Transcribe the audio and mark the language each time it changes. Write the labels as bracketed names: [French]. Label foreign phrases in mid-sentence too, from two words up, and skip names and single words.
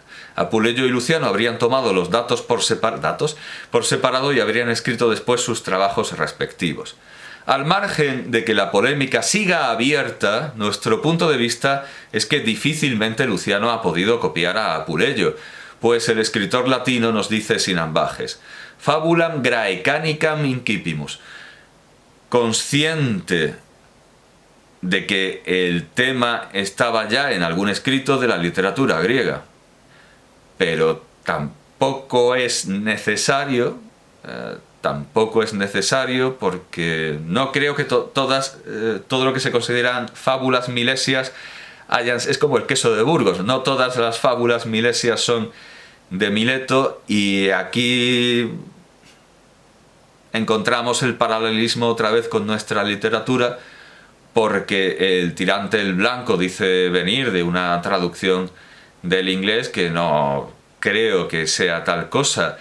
[Spanish] Apuleyo y Luciano habrían tomado los datos por separado y habrían escrito después sus trabajos respectivos. Al margen de que la polémica siga abierta, nuestro punto de vista es que difícilmente Luciano ha podido copiar a Apuleyo, pues el escritor latino nos dice sin ambajes, [Latin] fabulam graecanicam incipimus. [Spanish] Consciente de que el tema estaba ya en algún escrito de la literatura griega, pero tampoco es necesario porque no creo que todo lo que se consideran fábulas milesias es como el queso de Burgos, no todas las fábulas milesias son de Mileto, y aquí encontramos el paralelismo otra vez con nuestra literatura, porque el tirante el blanco dice venir de una traducción del inglés que no creo que sea tal cosa.